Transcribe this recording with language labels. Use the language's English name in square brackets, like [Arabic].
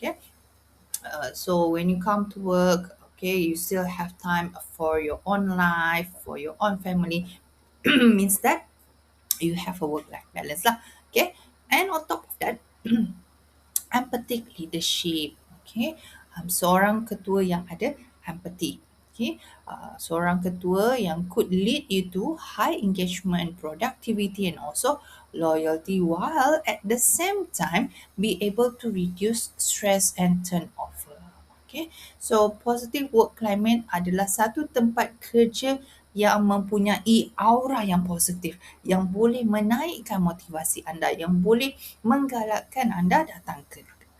[English] Okay, so when you come to work, okay, you still have time for your own life, for your own family. Means that you have a work life balance lah. Okay, and on top of that, empathic leadership. [Malay] Okay, seorang ketua yang ada empathy. [English] Okay, [Malay] seorang ketua yang [English] could lead you to high engagement, productivity, and also loyalty, while at the same time be able to reduce stress and turnover. [Malay] Okay, [English] so positive work climate [Malay] adalah satu tempat kerja yang mempunyai aura yang positif, yang boleh menaikkan motivasi anda, yang boleh menggalakkan anda datang ke